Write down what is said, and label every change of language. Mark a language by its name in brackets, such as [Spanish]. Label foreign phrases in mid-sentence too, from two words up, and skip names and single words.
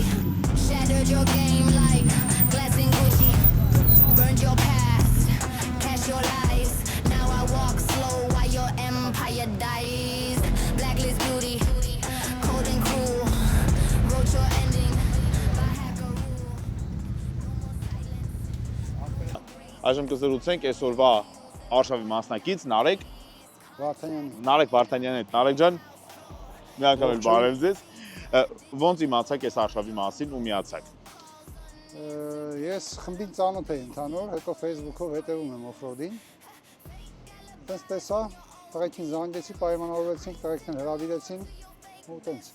[English] Shattered your game like glass in Gucci. Burned your past, cash your lies. Now I walk slow while your empire dies. Blacklist beauty, cold and cruel. Wrote your ending by hacker rule. [Armenian] Այժմ կզրուցենք այսօրվա արշավի մասնակից Նարեկ Վարդանյան Վարդանյանի հետ։ Նարեկ ջան, մի անգամ էլ բարև ձեզ։ Ոնց իմացաք այս արշավի մասին ու միացաք։ Ես խմբին ծանոթ էի ընդհանուր, հետո Facebook-ով հետևում եմ օֆրոդին։ Տենց տեսա, տղեկին զանգեցի, պայմանավորվեցինք, տղեկին հրավիրեցին ու տենց։